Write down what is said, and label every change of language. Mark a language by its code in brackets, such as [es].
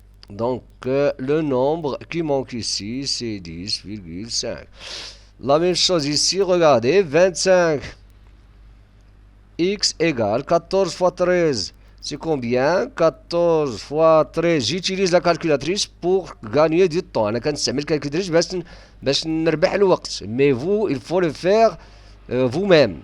[fr] Donc, le nombre qui manque ici, c'est 10,5. La même chose ici, regardez, 25. X égale 14 fois 13. C'est combien? 14 fois 13. J'utilise la calculatrice pour gagner du temps. [ar] أنا كنستعمل الكالكولاتريس باش نربح الوقت. [fr] Mais vous, il faut le faire vous-même.